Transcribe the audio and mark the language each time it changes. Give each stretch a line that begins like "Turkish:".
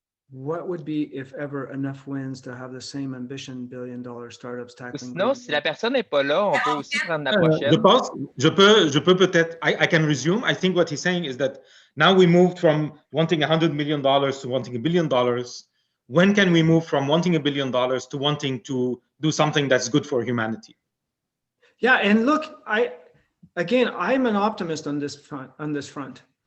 English: What would be, if ever, enough wins to have the same ambition billion-dollar startups tackling?
French: Sinon, si la personne n'est pas là, on peut aussi prendre la prochaine. Je pense, je peux peut-être,
English: I can resume. I think what he's saying is that now we moved from wanting $100 million to wanting $1 billion. When can we move from wanting $1 billion to wanting to do something that's good for humanity? Yeah, and look, I'm an optimist on this front.